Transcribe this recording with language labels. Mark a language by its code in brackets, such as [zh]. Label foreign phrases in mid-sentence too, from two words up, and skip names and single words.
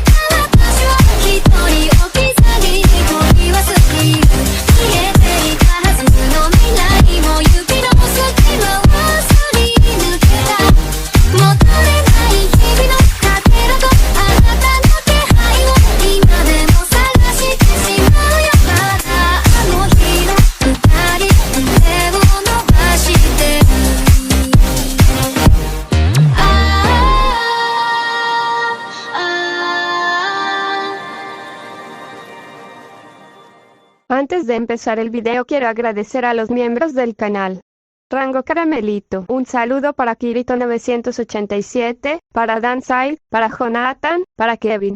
[ja] た私は一人置き去りに取り忘れる消えていたはずの未来も指の隙間をすり抜けた求めない日々のかけらとあなたの気配を今でも探してしまうよまだあの日の二人手を伸ばしてる [es] Antes de empezar el video quiero agradecer a los miembros del canal. Rango Caramelito, un saludo para Kirito 987, para Dan Sail, para Jonathan, para Kevin.